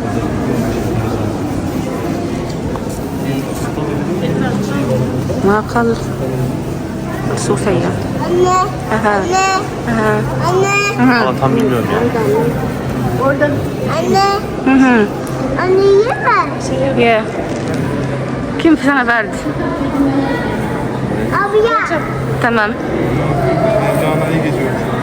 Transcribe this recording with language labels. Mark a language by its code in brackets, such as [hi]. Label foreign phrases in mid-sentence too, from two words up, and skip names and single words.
[ar] معقل الصوفية. [tr] Anne. أها أها Anne. Valla tam bilmiyorum ya. Anne. Anne yeme. [ar] يا كم في سنة برد. [tr] Abi ya. [ar] تمام. [tr] Canan iyi geziyor.